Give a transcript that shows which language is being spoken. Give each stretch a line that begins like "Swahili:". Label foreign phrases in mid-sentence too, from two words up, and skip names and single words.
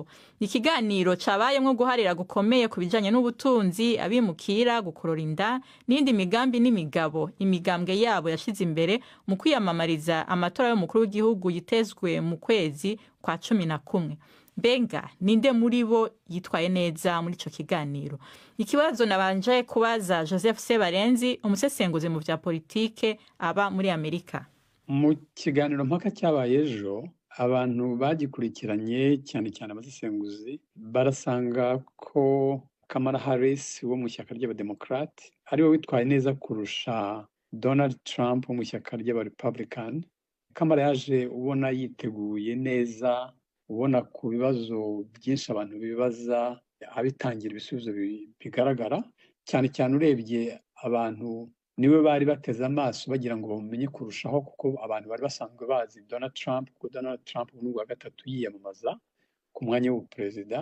Rundi: Ikiganiro cabayemwo guharira gukomeye ku bijanye n'ubutunzi, abimukira, gukorora inda n'indi migambi n'imigabo imigambwe yabo yashize imbere mu kwiyamamariza amatora y'umukuru w'igihugu yitezwe mu kwezi kwa 11. Benga ninde muri bo yitwaye neza muri ico kiganiro? Ikibazo nabanje kubaza Joseph Sebarenzi, umusesenguzi mu vya politike aba muri Amerika.
Kinyarwanda: Mu kiganiro mpaka cyabaye ejo, abantu bagikurikiranye cyane cyane abasesenguzi barasanga ko Kamala Harris wo mu shyaka ry'abademokrate ari we witwaye neza kurusha Donald Trump wo mu shyaka ry'abarepublican. Kamala yaje ubona yiteguye neza, ubona ku bibazo byinshi abantu bibaza abitangira ibisubizo bigaragara, cyane cyane urebye abantu niwe bari bateze amaso bagira ngo bamenye kurushaho, kuko abantu bari basanzwe bazi Donald Trump, kuko Donald Trump n'ubwa gatatu yiyamamaza ku mwanya w'ubuperezida.